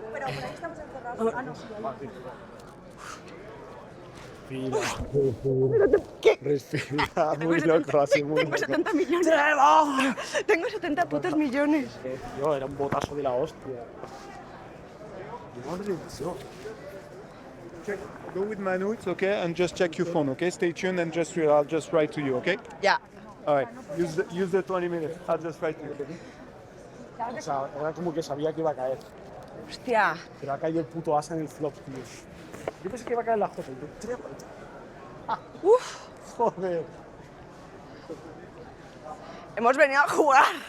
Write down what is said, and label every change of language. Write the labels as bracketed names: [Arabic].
[Spanish] Pero por ahí estamos encerrados. Ah, no, sí. Respira, muy loco, así muy Tengo loco. 70 millones. Tengo 70 putos millones. Tío, era un botazo de la hostia. [English] Go with Manu, it's okay, and just check your phone, okay? Stay tuned and I'll just write to you, okay? [Spanish] Ya. [English] All right, use the 20 minutes. I'll just write to you. [Spanish] O sea, era como que sabía que iba a caer. Hostia. Pero ha caído el puto asa en el flop, tío. Yo pensé que iba a caer la J. Uf. Joder. Hemos venido a jugar.